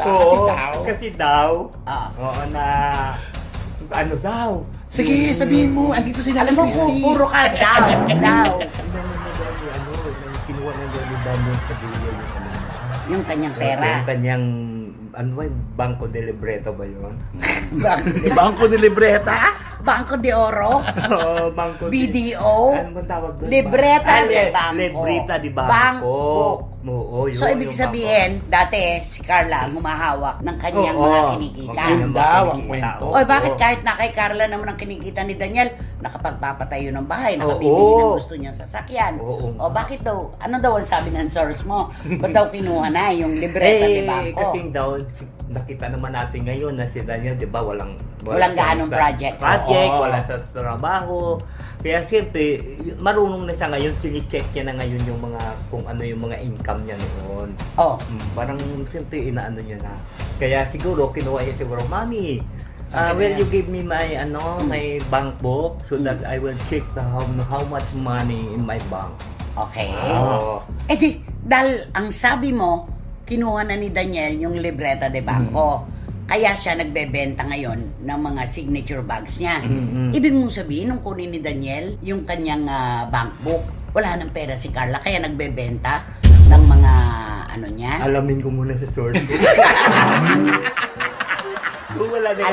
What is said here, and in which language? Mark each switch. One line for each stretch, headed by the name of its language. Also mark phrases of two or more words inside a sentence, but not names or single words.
Filipino: Kasi daw. Oo, na ano daw. Sige, sabihin mo, andito si Nala Alam mo, Christie. puro ka daw. Kinuha ng Johnny Bamboo sa Padilla Yung kanyang pera. Yung kanyang, Banco de Libreta ba yun? Bangko de Libreta? Banco de Oro? Banco BDO? Ano bang tawag doon? Libreta de Banco. Libreta de Banco. Banco. Oo, yun, So, ibig yung sabihin, dati si Carla ang humahawak ng kanyang mga kinikita. Yun daw ang kwento. Oy, bakit kahit na kay Carla naman ang kinikita ni Daniel, nakapagpapatayo ng bahay, nakabibili ng gusto niyang sasakyan. O bakit daw? Ano daw ang sabi ng source mo? Ba't daw kinuha na yung libreta de Banco? Kasi daw, nakita naman natin ngayon na si Daniel, di ba, walang gaanong project. Wala sa trabaho. Kaya siyempre, marunong na siya ngayon, sinicheck niya na ngayon yung mga, kung ano yung mga income niya noon. Parang siyempre, inaano niya na. Kaya siguro, kinuha niya siguro, Mami,
English: will you give me my, my bank book so that I will check how much money in my bank.
Filipino: Okay. Di, dahil ang sabi mo, kinuha na ni Daniel yung libreta de Banco. Kaya siya nagbebenta ngayon ng mga signature bags niya. Ibig mong sabihin, nung kunin ni Daniel yung kanyang
English: bank book,
Filipino: wala nang pera si Carla, kaya nagbebenta ng mga niya. Alamin ko muna sa source. Kung wala na